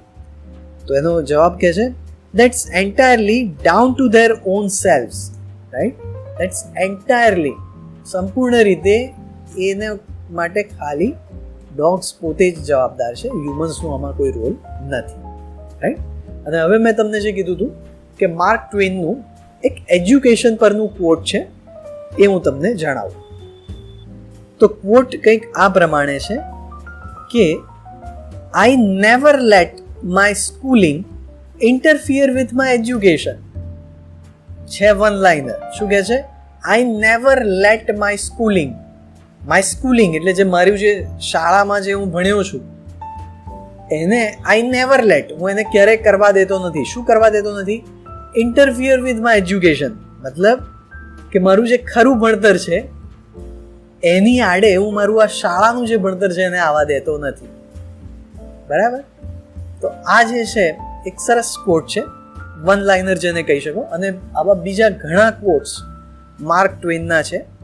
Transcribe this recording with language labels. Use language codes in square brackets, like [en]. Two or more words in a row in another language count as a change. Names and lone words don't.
[gu] તો એનો જવાબ કહે છે [en] that's entirely down to their own selves, right, that's entirely, [gu] સંપૂર્ણ રીતે એને માટે ખાલી ડોગ્સ પોતે જ જવાબદાર છે, હ્યુમન્સનો આમાં કોઈ રોલ નથી, રાઈટ. અને હવે મેં તમને જે કીધું હતું કે માર્ક ટ્વેનનું એક એજ્યુકેશન પરનું ક્વોટ છે એ હું તમને જણાવું. તો ક્વોટ કંઈક આ પ્રમાણે છે કે [en] I never let my schooling interfere with my education. [gu] છે [en] one liner. [gu] શું કહે છે? [en] I never let my schooling [gu] એટલે જે મારું જે શાળામાં જે હું ભણ્યો છું એને [en] I never let, [gu] હું એને ક્યારેય કરવા દેતો નથી. શું કરવા દેતો નથી? [en] interfere with my education. [gu] મતલબ કે મારું જે ખરું ભણતર છે એની આડે હું મારું આ શાળાનું જે ભણતર છે એને આવવા દેતો નથી. બરાબર? તો આ જે છે એક સરસ કોટ છે, [en] one liner [gu] જેને કહી શકો. અને આવા બીજા ઘણા કોટ્સ માર્ક ટ્વેનના છે.